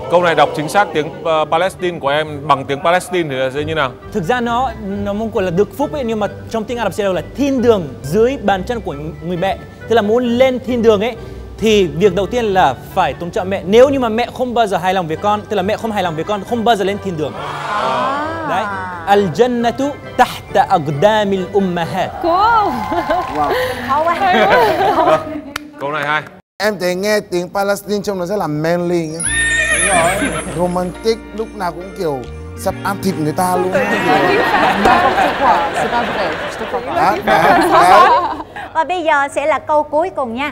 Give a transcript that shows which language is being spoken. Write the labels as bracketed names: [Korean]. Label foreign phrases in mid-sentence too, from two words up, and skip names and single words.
[Vietnamese] Câu này đọc chính xác tiếng Palestine của em bằng tiếng Palestine thì là sẽ như nào? Thực ra nó mong gọi là được phúc ấy, nhưng mà trong tiếng Ả Rập sẽ là thiên đường dưới bàn chân của người mẹ. Tức là muốn lên thiên đường ấy thì việc đầu tiên là phải tôn trọng mẹ. Nếu như mà mẹ không bao giờ hài lòng với con, tức là mẹ không hài lòng với con, không bao giờ lên thiên đường. Đấy. [Arabic] الجنة تحت أقدام الأمهات. [Vietnamese] Wow. Khó quá. Câu này hay. Em thấy nghe tiếng Palestine trông nó rất là manly nhá. Romantic, lúc nào cũng kiểu sắp ăn thịt người ta luôn. Và bây giờ sẽ là câu cuối cùng nha.